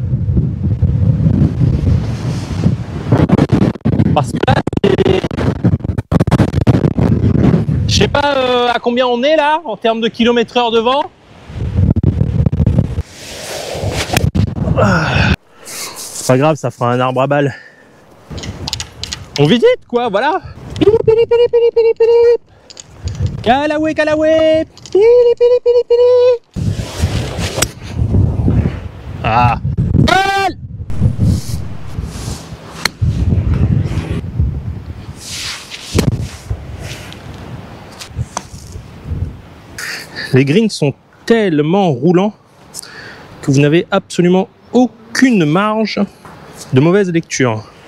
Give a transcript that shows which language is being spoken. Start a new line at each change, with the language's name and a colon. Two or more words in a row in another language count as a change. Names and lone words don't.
French: Parce que là, je sais pas à combien on est là, en termes de km/h de vent. C'est pas grave, ça fera un arbre à balles. On visite quoi, voilà. Pili pili pili pili pili pili. Calaway calaway. Pili pili pili pili. Ah. Balle. Les greens sont tellement roulants que vous n'avez absolument aucune marge de mauvaise lecture.